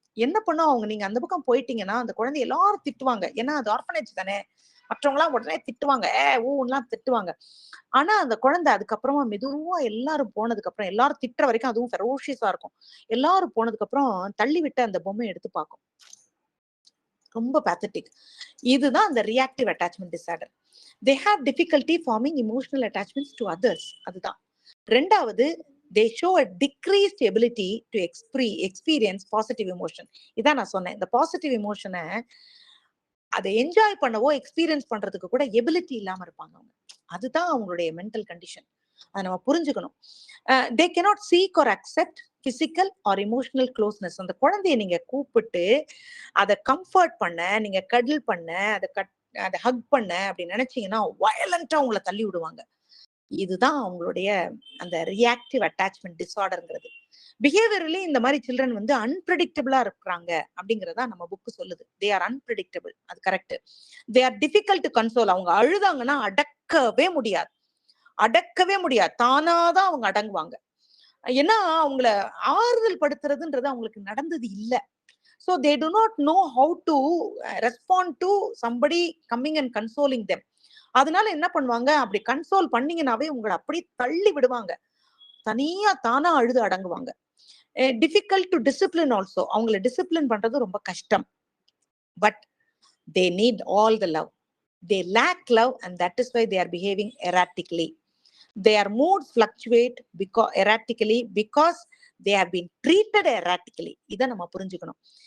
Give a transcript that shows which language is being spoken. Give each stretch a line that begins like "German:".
Tamil: என்ன பண்ணும் அவங்க, நீங்க அந்த பக்கம் போயிட்டீங்கன்னா அந்த குழந்தை எல்லாரும் திட்டுவாங்க, ஏன்னா அது ஆர்ஃபனேஜ் தானே, மற்றவங்க எல்லாம் உடனே திட்டுவாங்க, ஊன்லாம் திட்டுவாங்க. ஆனா அந்த குழந்தை அதுக்கப்புறமா மெதுவா எல்லாரும் போனதுக்கு அப்புறம், எல்லாரும் திட்டுற வரைக்கும் அதுவும் ஃபெரோஷியஸா இருக்கும், எல்லாரும் போனதுக்கு அப்புறம் தள்ளி விட்டு அந்த பொம்மையை எடுத்து பார்க்கும். ரொம்ப பேத்தட்டிக். இதுதான் அந்த reactive attachment disorder.
English: they have difficulty forming emotional attachments to others.
Tamil: அதுதான். ரெண்டாவது,
English: they show a decreased ability to experience positive emotion.
Tamil: இதான் நான் சொன்னேன், இந்த பாசிட்டிவ் எமோஷனை அதை என்ஜாய் பண்ணவோ எக்ஸ்பீரியன்ஸ் பண்றதுக்கு கூட எபிலிட்டி இல்லாம இருப்பாங்க அவங்க. அதுதான் அவங்களுடைய மென்டல் கண்டிஷன், அதை நம்ம புரிஞ்சுக்கணும்.
English: they cannot seek or accept physical or emotional closeness.
Tamil: அந்த குழந்தைய நீங்க கூப்பிட்டு அதை கம்ஃபர்ட் பண்ண, நீங்க கடல் பண்ண, அதை ஹக் பண்ண அப்படி நினைச்சீங்கன்னா வயலண்டா உங்களை தள்ளி விடுவாங்க. இதுதான் அவங்களுடைய அந்த ரியாக்டிவ் அட்டாச்மெண்ட் டிசார்டர்ங்கிறது. பிஹேவியர்லி இந்த மாதிரி சில்ட்ரன் வந்து அன்பிரடிக்டபிளா இருக்கிறாங்க அப்படிங்கறதா நம்ம புக்கு சொல்லுது.
English: they are unpredictable,
Tamil: அது correct.
English: They are difficult to console.
Tamil: அவங்க அழுதாங்கன்னா அடக்கவே முடியாது, தானாதான் அவங்க அடங்குவாங்க. ஏன்னா அவங்கள ஆறுதல் படுத்துறதுன்றது அவங்களுக்கு நடந்தது இல்லை.
English: So they do not know how to respond to somebody coming and consoling them.
Tamil: அதனால என்ன பண்ணுவாங்க, அப்படி கன்சோல் பண்ணீங்கன்னாவே உங்களை அப்படி தள்ளி விடுவாங்க, தனியா தானா அழுது அடங்குவாங்க.
English: difficult to discipline also.
Tamil: அவங்களை டிசிப்ளின் பண்றது ரொம்ப கஷ்டம்.
English: but they need all the love. they lack love and that is why they are behaving erratically. their moods fluctuate erratically because they have been treated erratically.
Tamil: இதை நம்ம புரிஞ்சுக்கணும்.